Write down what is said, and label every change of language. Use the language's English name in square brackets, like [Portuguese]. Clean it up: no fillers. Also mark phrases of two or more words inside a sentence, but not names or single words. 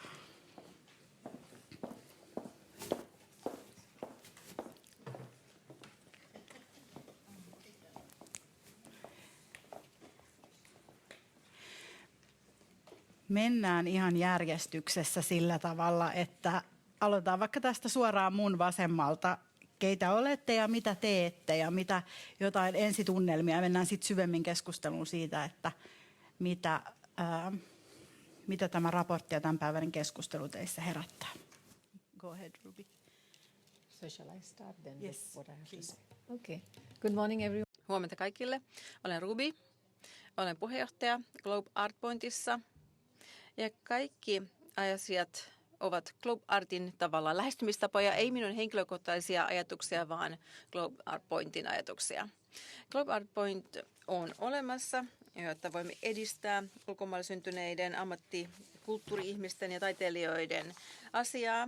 [Finnish] Mennään ihan järjestyksessä sillä tavalla, että aloitetaan vaikka tästä suoraan mun vasemmalta. Keitä olette ja mitä teette ja mitä jotain ensitunnelmia. Mennään sitten syvemmin keskusteluun siitä, että mitä tämä raportti ja tämänpäiväinen keskustelu teissä herättää. [English] Go ahead, Ruby. So shall I start then? Yes, what I have to say? Okay. Good morning everyone. [Finnish] Huomenta kaikille. Olen Ruby. Olen puheenjohtaja Globe Art Pointissa. Ja kaikki asiat ovat Globe Artin tavallaan lähestymistapoja, ei minun henkilökohtaisia ajatuksia, vaan Globe Art Pointin ajatuksia. Globe Art Point on olemassa, jotta voimme edistää ulkomailla syntyneiden ammattikulttuuri-ihmisten ja taiteilijoiden asiaa.